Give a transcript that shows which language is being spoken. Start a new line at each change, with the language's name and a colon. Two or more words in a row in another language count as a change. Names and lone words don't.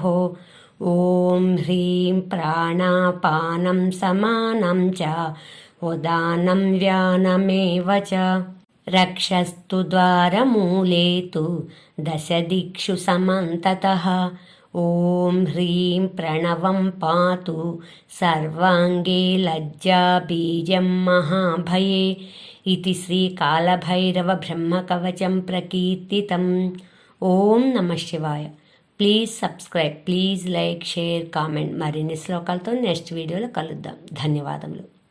Sanskrit: ॐ ह्रीं प्राणापानं समानं च उदानं व्यानमेव च रक्षस्तु द्वारमूले तु दशदिक्षु समन्ततः। ॐ ह्रीं प्रणवं पातु सर्वाङ्गे लज्जाबीजं महाभये इति श्रीकालभैरवब्रह्मकवचं प्रकीर्तितम्। ఓం నమ శివాయ.
English: please subscribe, please like, share, comment.
Telugu: మరిన్ని శ్లోకాలతో నెక్స్ట్ వీడియోలో కలుద్దాం. ధన్యవాదములు.